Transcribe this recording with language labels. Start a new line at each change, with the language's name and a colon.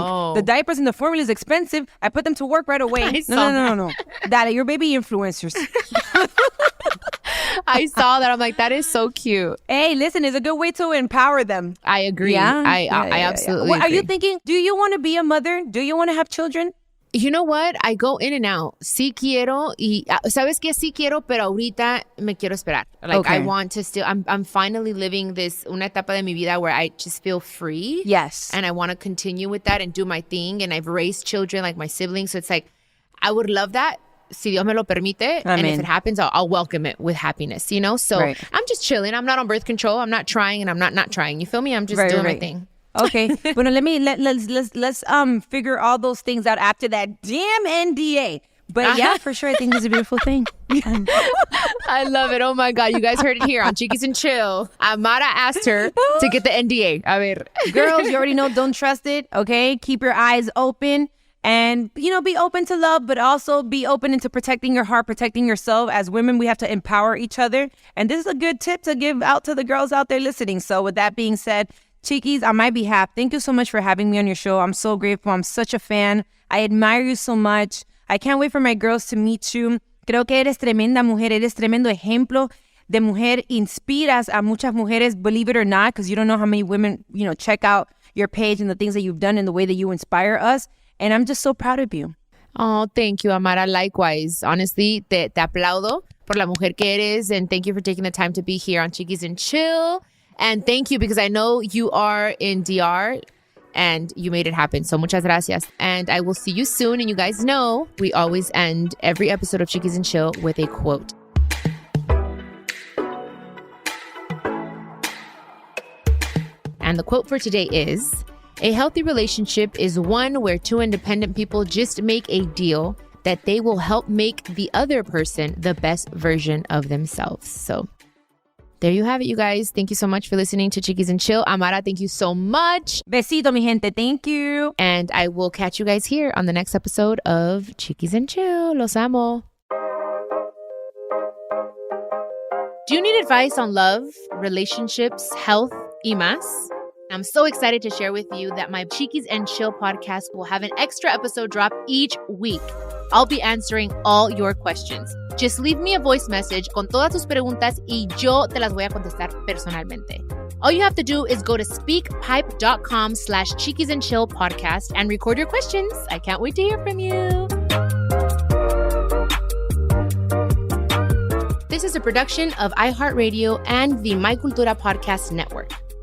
English: The diapers and the formula is expensive. I put them to work right away. No. That your baby influencers. I saw that. I'm like, that is so cute. Hey, listen, it's a good way to empower them. I agree. Yeah? I absolutely agree. Are you thinking, do you want to be a mother? Do you want to have children? You know what? I go in and out.
Spanish: Sí quiero y sabes que sí quiero, pero ahorita me quiero esperar.
English: Like, okay. I want to still. I'm finally living una etapa de mi vida where I just feel free. Yes. And I want to continue with that and do my thing. And I've raised children like my siblings, so it's like I would love that. Si Dios me lo permite, and if it happens, I'll welcome it with happiness. You know, so I'm just chilling. I'm not on birth control. I'm not trying, and I'm not trying. You feel me? I'm just doing my thing. Okay. Bueno, let's figure all those things out after that damn NDA. But yeah, for sure, I think it's a beautiful thing. I love it. Oh my God. You guys heard it here on Chiquis and Chill. Amara asked her to get the NDA.
Spanish: A ver.
English: Girls, you already know, don't trust it. Okay. Keep your eyes open and, you know, be open to love, but also be open into protecting your heart, protecting yourself. As women, we have to empower each other. And this is a good tip to give out to the girls out there listening. So with that being said, Chiquis, on my behalf, thank you so much for having me on your show. I'm so grateful. I'm such a fan. I admire you so much. I can't wait for my girls to meet you.
Spanish: Creo que eres tremenda mujer. Eres tremendo ejemplo de mujer.
English: Inspiras a muchas mujeres, believe it or not, because you don't know how many women, you know, check out your page and the things that you've done and the way that you inspire us. And I'm just so proud of you. Oh, thank you, Amara. Likewise.
Spanish: Honestly, te aplaudo por la mujer que eres.
English: And thank you for taking the time to be here on Chiquis and Chill. And thank you, because I know you are in DR and you made it happen. So muchas gracias. And I will see you soon. And you guys know we always end every episode of Chiquis and Chill with a quote. And the quote for today is, a healthy relationship is one where 2 independent people just make a deal that they will help make the other person the best version of themselves. So there you have it, you guys. Thank you so much for listening to Chiquis and Chill. Amara, thank you so much.
Spanish: Besito, mi gente. Thank you.
English: And I will catch you guys here on the next episode of Chiquis and Chill. Los amo. Do you need advice on love, relationships, health, y más? I'm so excited to share with you that my Chiquis and Chill podcast will have an extra episode drop each week. I'll be answering all your questions.
Spanish: Just leave me a voice message con todas tus preguntas y yo te las voy a contestar personalmente.
English: All you have to do is go to speakpipe.com/Chiquis and Chill podcast and record your questions. I can't wait to hear from you. This is a production of iHeartRadio and the My Cultura podcast network.